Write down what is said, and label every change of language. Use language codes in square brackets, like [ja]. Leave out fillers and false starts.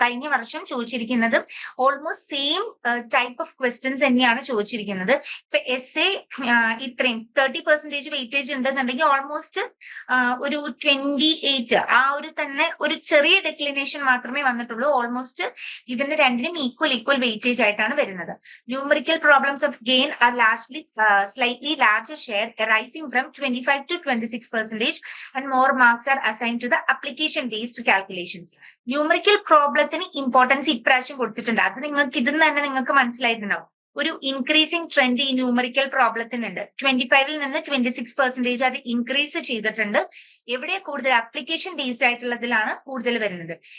[ml] കഴിഞ്ഞ വർഷം ചോദിച്ചിരിക്കുന്നത് almost same type of questions തന്നെയാണ് ചോദിച്ചിരിക്കുന്നത്. ഇപ്പൊ എസ് എ ഇത്രയും 30% വെയിറ്റേജ് ഉണ്ടെന്നുണ്ടെങ്കിൽ ഓൾമോസ്റ്റ് ഒരു 28 ആ ഒരു തന്നെ ഒരു ചെറിയ ഡെക്ലിനേഷൻ മാത്രമേ വന്നിട്ടുള്ളൂ. ഓൾമോസ്റ്റ് ഇതിന്റെ രണ്ടിനും ഈക്വൽ വെയിറ്റേജ് ആയിട്ടാണ് വരുന്നത്. [en] Numerical problems of gain are largely slightly larger share arising from 25 to 26% and more marks are assigned to the application based calculations. [ml] Numerical പ്രോബ്ലത്തിന് importance ഇപ്രാവശ്യം കൊടുത്തിട്ടുണ്ട്. അത് നിങ്ങൾക്ക് ഇതിൽ തന്നെ നിങ്ങൾക്ക് മനസ്സിലായിട്ടുണ്ടാവും. ഒരു ഇൻക്രീസിംഗ് ട്രെൻഡ് ഈ ന്യൂമറിക്കൽ പ്രോബ്ലത്തിനുണ്ട്. 25-ൽ നിന്ന് 26% അത് ഇൻക്രീസ് ചെയ്തിട്ടുണ്ട്. എവിടെ കൂടുതൽ അപ്ലിക്കേഷൻ ബേസ്ഡ് ആയിട്ടുള്ളതിലാണ് കൂടുതൽ വരുന്നത്.